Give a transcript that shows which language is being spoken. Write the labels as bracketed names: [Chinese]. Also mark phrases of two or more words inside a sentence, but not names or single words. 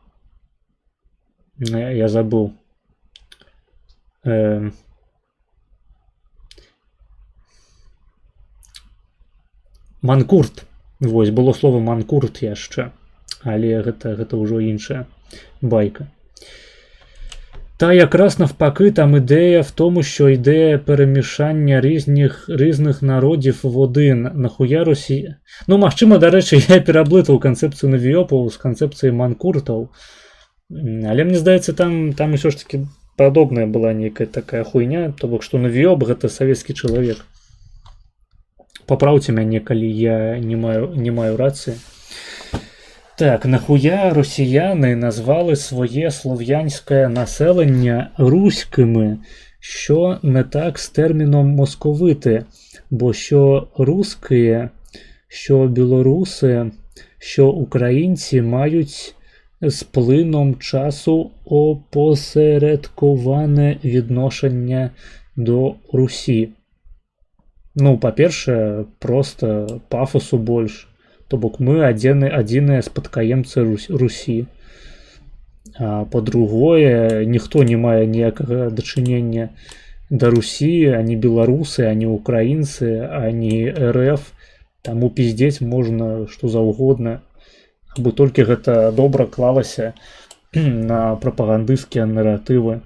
[Belarusian] Я забыў. Манкурт. Вось, было слова манкурт яшчэ, але гэта ўжо іншая байка. [Ukrainian] Та якраз навпаки, там ідея в тому, що ідея перемішання різних народів в один. Нахуя Росія? [Belarusian] Ну, магчыма, дарэчы, я пераблытаў канцэпцыю навіёпаў з канцэпцыяй манкуртаў. Але мне здаецца, там ўсё ж таки падобная была нейкая такая хуйня, то бок, што навіёп гэта савецкі чалавек. Папраўце мяне, калі я не маю рацыі. [Ukrainian] Так, нахуя росіяни назвали своє слов'янське населення руськими, що не так з терміном московити, бо що русські, що білоруси, що українці мають з плином часу опосередковане відношення до Русі. [Belarusian] Ну, па-перше, просто пафосу больше. То бок мы адзіныя спадкаемцы Русі. А па-другое, ніхто не мае ніякага дачынення да Русі, ані беларусы, ані украінцы, ані РФ. Таму пиздзець можна што заўгодна, абы толькі гэта добра клалася на прапагандысцкія наратывы.